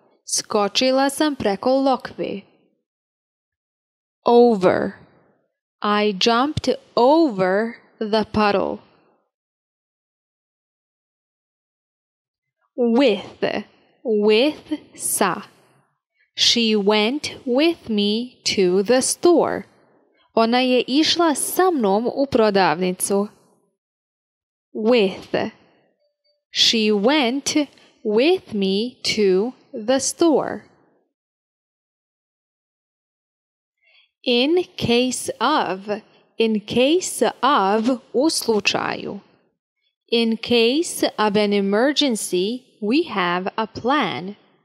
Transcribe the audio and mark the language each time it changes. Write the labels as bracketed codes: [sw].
[bs] Skočila sam preko lokve. Over. [en] I jumped over the puddle. With. With, sa. She went with me to the store. [bs] Ona je išla sa mnom u prodavnicu. [en] With. She went with me to the store. In case of. In case of [bs] u slučaju. [en] In case of an emergency, we have a plan.